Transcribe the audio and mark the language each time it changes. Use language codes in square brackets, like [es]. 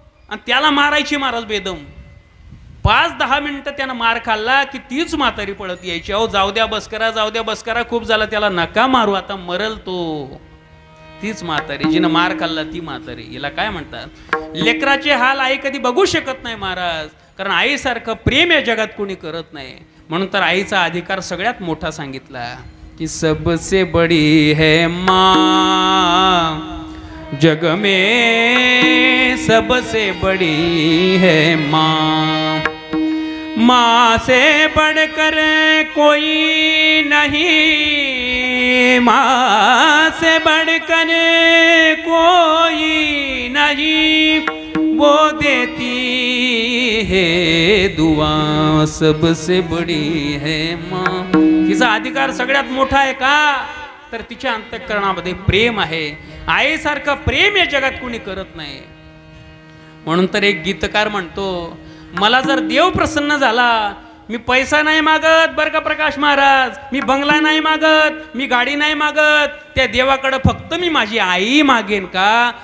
[mr] आणि त्याला मारायची महाराज बेदम. 5-10 मिनिटं त्यानं मार खाल्ला की तीच म्हातारी पळत यायची. अहो जाऊ द्या बस करा, जाऊ द्या बस करा, खूप झाला, त्याला नका मारू, आता मरल तो. तीच म्हातारी जिनं मार खाल्ला ती म्हातारी. हिला काय म्हणतात. लेकराचे हाल आई कधी बघू शकत नाही महाराज. कारण आईसारखं प्रेम या जगात कोणी करत नाही. म्हणून तर आईचा अधिकार सगळ्यात मोठा सांगितला की [hi] सबसे बडी है माँ, जग में सबसे बड़ी है माँ. माँ से बढ़कर कोई नहीं, माँ से बढ़कर कोई नहीं, वो देती है दुआ सबसे बड़ी है माँ. [mr] तिचा अधिकार सगळ्यात मोठा आहे का, तर तिच्या अंतःकरणामध्ये प्रेम आहे. आईसारखं प्रेम या जगात कोणी करत नाही. म्हणून तर एक गीतकार म्हणतो, मला जर देव प्रसन्न झाला, मी पैसा नाही मागत बरं का प्रकाश महाराज, मी बंगला नाही मागत, मी गाडी नाही मागत, त्या देवाकडं फक्त मी माझी आई मागेन का.